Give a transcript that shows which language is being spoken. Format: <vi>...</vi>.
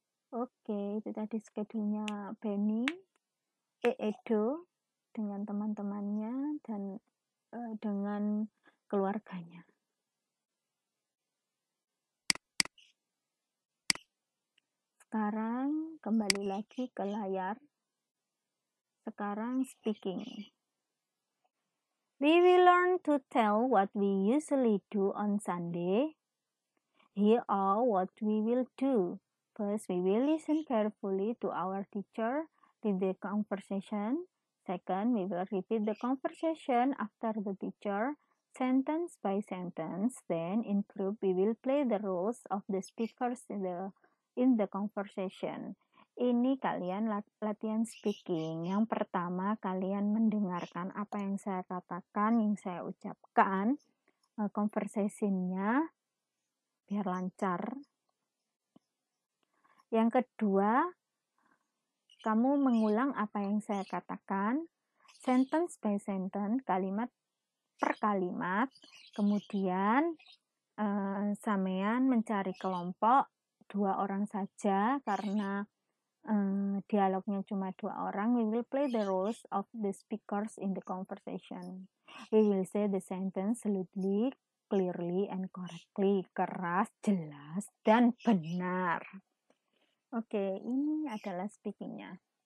<id>Oke, itu tadi schedule-nya Penny, Edo dengan teman-temannya dan dengan keluarganya. Sekarang kembali lagi ke layar. Sekarang speaking.</id> <en>We will learn to tell what we usually do on Sunday. Here are what we will do. First, we will listen carefully to our teacher in the conversation. Second, we will repeat the conversation after the teacher, sentence by sentence. Then, in group, we will play the roles of the speakers in the conversation.</en> <id>Ini kalian latihan speaking. Yang pertama, kalian mendengarkan apa yang saya katakan, yang saya ucapkan, conversation-nya biar lancar. Yang kedua, kamu mengulang apa yang saya katakan,</id> <en>sentence by sentence,</en> <id>kalimat per kalimat. Kemudian sampean mencari kelompok 2 orang saja karena dialognya cuma 2 orang.</id> <en>We will play the roles of the speakers in the conversation. We will say the sentence loudly, clearly, and correctly.</en> <id>Keras, jelas, dan benar. Oke, ini adalah speakingnya.</id>